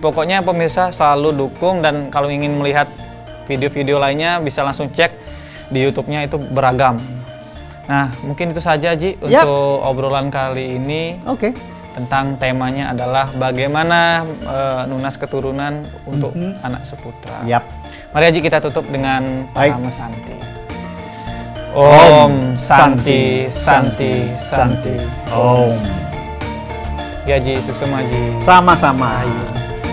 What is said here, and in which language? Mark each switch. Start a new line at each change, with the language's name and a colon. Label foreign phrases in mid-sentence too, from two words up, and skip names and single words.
Indonesian: Pokoknya pemirsa selalu dukung, dan kalau ingin melihat video-video lainnya bisa langsung cek di YouTube-nya, itu beragam. Nah, mungkin itu saja Ji untuk obrolan kali ini. Tentang temanya adalah bagaimana nunas keturunan untuk anak seputra. Mari Haji kita tutup dengan Parama Santi.
Sanskrit: Om Santi Santi Santi.
Indonesian: Om. Ya Haji, Suksema Haji. Sama-sama.